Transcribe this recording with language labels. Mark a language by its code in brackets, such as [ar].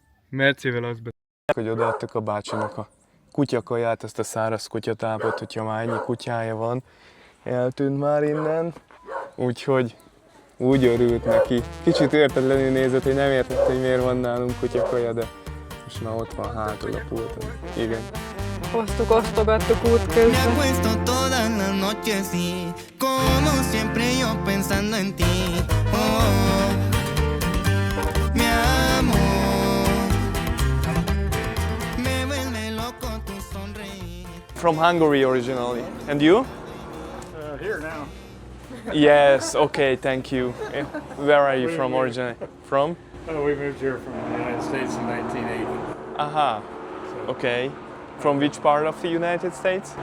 [hu] Mercivel azt beszéltük, hogy odaadtuk a bácsinak a kutyakaját, ezt a száraz kutyatápot, hogyha már ennyi kutyája van, eltűnt már innen, úgyhogy úgy örült neki. Kicsit értetlenül nézett, hogy nem értett, hogy miért van nálunk kutyakaja, de most már ott van hátul a pulton. Igen. Hoztuk, osztogattuk út [es] Me [hu] közben. [es] acuesto todas las noches y como siempre yo pensando en ti. Oh, mi amor, me vuelve loco tu sonreír. [en] From Hungary originally. And you? Here now. Yes, okay, thank you. Where are you from originally? From? Oh, we moved here from the United States in 1980. Aha, okay. From which part of the United States?